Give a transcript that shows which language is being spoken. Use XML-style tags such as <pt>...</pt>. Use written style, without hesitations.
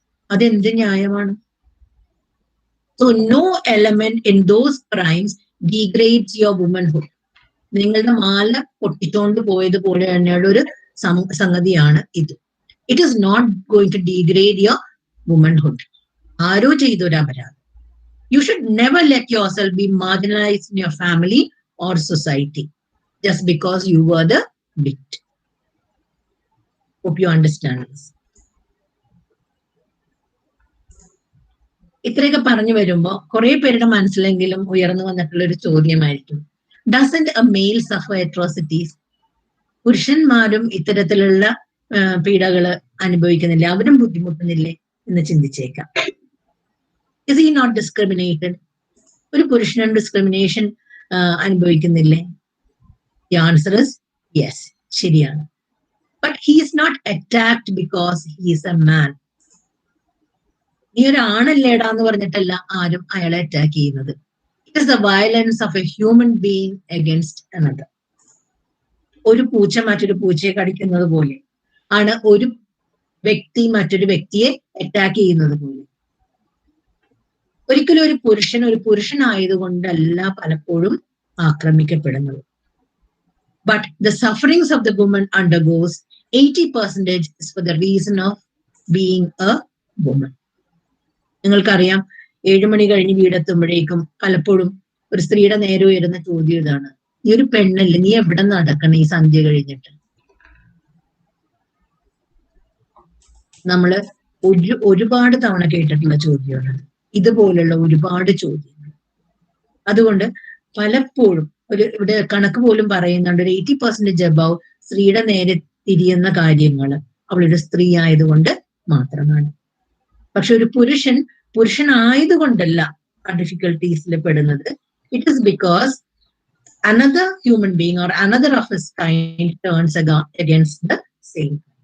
<ml>അതെന്ത് ന്യായമാണ്?</ml> <en>So no element in those crimes degrades your womanhood.</en> <ml>നിങ്ങളുടെ മാല പൊട്ടിച്ചോണ്ട് പോയതുപോലെ തന്നെയുള്ള ഒരു സംഗതിയാണ് ഇത്.</ml> <en>It is not going to degrade your womanhood.</en> <ml>ആരോ ചെയ്തൊരു അപരാധം.</ml> <en>You should never let yourself be marginalized in your family or society just because you were the victim. Hope you understand this.</en> <ml>ഇത്രയൊക്കെ പറഞ്ഞു വരുമ്പോ കുറെ പേരുടെ മനസ്സിലെങ്കിലും ഉയർന്നു വന്നിട്ടുള്ള ഒരു ചോദ്യമായിരിക്കും,</ml> <en>Doesn't a male suffer atrocities?</en> <ml>പുരുഷന്മാരും ഇത്തരത്തിലുള്ള പീഡകള് അനുഭവിക്കുന്നില്ലേ, അവരും ബുദ്ധിമുട്ടുന്നില്ലേ എന്ന് ചിന്തിച്ചേക്കാം.</ml> <en>Is he not discriminated?</en> <ml>ഒരു പുരുഷനും discrimination അനുഭവിക്കുന്നില്ലേ?</ml> <en>the answer is yes,</en> <ml>ശരിയാണ്.</ml> <en>But he is not attacked because he is a man.</en> <ml>നീ ഒരു ആണല്ലേടാ എന്ന് പറഞ്ഞിട്ടല്ല ആരും അയാളെ അറ്റാക്ക് ചെയ്യുന്നത്.</ml> <en>It is the violence of a human being against another.</en> <ml>ഒരു പൂച്ച മറ്റൊരു പൂച്ചയെ കടിക്കുന്നത് പോലെ ആണ് ഒരു വ്യക്തി മറ്റൊരു വ്യക്തിയെ അറ്റാക്ക് ചെയ്യുന്നത് പോലെ. ഒരിക്കലും ഒരു പുരുഷനായതുകൊണ്ടല്ല പലപ്പോഴും ആക്രമിക്കപ്പെടുന്നത്.</ml> <en>But the sufferings of the woman undergoes 80% is for the reason of being a woman.</en> <ml>നിങ്ങൾക്കറിയാം, 7 മണി കഴിഞ്ഞ് വീടെത്തുമ്പോഴേക്കും പലപ്പോഴും ഒരു സ്ത്രീയുടെ നേരെ ഉയരുന്ന ചോദ്യം ഇതാണ്: നീ ഒരു പെണ്ണല്ലേ, നീ എവിടെ നടക്കണം ഈ സന്ധ്യ കഴിഞ്ഞിട്ട്? നമ്മള് ഒരുപാട് തവണ കേട്ടിട്ടുള്ള ചോദ്യമാണ് ഇതുപോലുള്ള ഒരുപാട് ചോദ്യങ്ങൾ. അതുകൊണ്ട് പലപ്പോഴും ഇവിടെ കണക്ക് പോലും പറയുന്നുണ്ട്, ഒരു 80% അബവ് സ്ത്രീയുടെ നേരെ തിരിയുന്ന കാര്യങ്ങൾ അവളൊരു സ്ത്രീ ആയതുകൊണ്ട് മാത്രമാണ്. പക്ഷെ ഒരു പുരുഷനായതുകൊണ്ടല്ല ആ ഡിഫിക്കൽട്ടീസിൽ പെടുന്നത്.</ml> <en>It is because another human being or another of his kind turns against the same.</en>